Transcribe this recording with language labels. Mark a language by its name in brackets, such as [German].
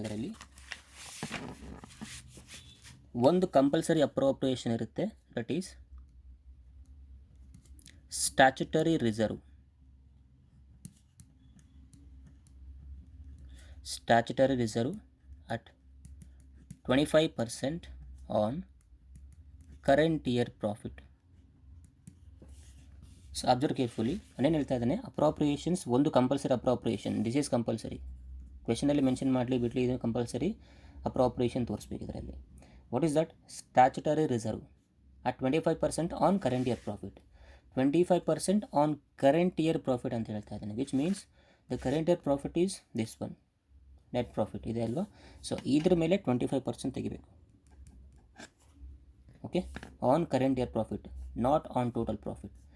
[Kannada] ಇದರಲ್ಲಿ ಒಂದು [English] compulsory appropriation [Kannada] ಇರುತ್ತೆ, [English] That is statutory reserve. Statutory reserve at 25% on current year profit. So observe carefully. [Kannada] ನಾನೇನು ಹೇಳ್ತಾ ಇದ್ದೇನೆ, ಅಪ್ರಾಪ್ರಿಯೇಷನ್ಸ್ ಒಂದು compulsory appropriation. [English] This is compulsory. [Kannada] ಕ್ವೆಶನಲ್ಲಿ mention ಮಾಡಲಿ ಬಿಡಲಿ, ಇದು ಕಂಪಲ್ಸರಿ ಅಪ್ರಾಪ್ರಿಯೇಷನ್ ತೋರಿಸ್ಬೇಕು ಇದರಲ್ಲಿ. [English] What is that? Statutory reserve at 25% on current year profit. 25% on current year profit [Kannada] ಅಂತ ಹೇಳ್ತಾ ಇದ್ದಾನೆ, [English] which means the current year profit is this one, net profit [Kannada] ಇದೆ ಅಲ್ವಾ. ಸೊ ಇದ್ರ ಮೇಲೆ 25% ತೆಗಿಬೇಕು. [English] Okay, on current year profit, not on total profit.